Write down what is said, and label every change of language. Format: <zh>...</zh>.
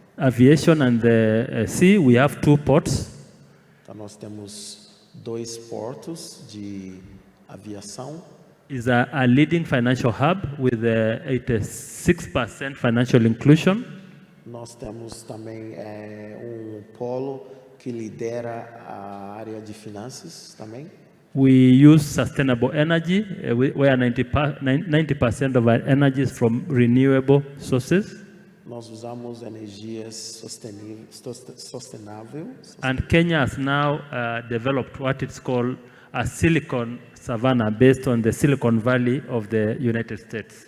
<en>Aviation and the sea, we have 2 ports.</en> <pt>Então nós temos 2 portos de aviação.</pt> <en>Is a leading financial hub with 86% financial inclusion.</en> <pt>Nós temos também polo que lidera a área de finanças também.</pt> <en>We use sustainable energy, where 90% of our energy is from renewable sources.</en> <pt>Nós usamos energias sustentável.</pt> <en>And Kenya has now developed what it's called a silicon savanna based on the Silicon Valley of the United States.</en>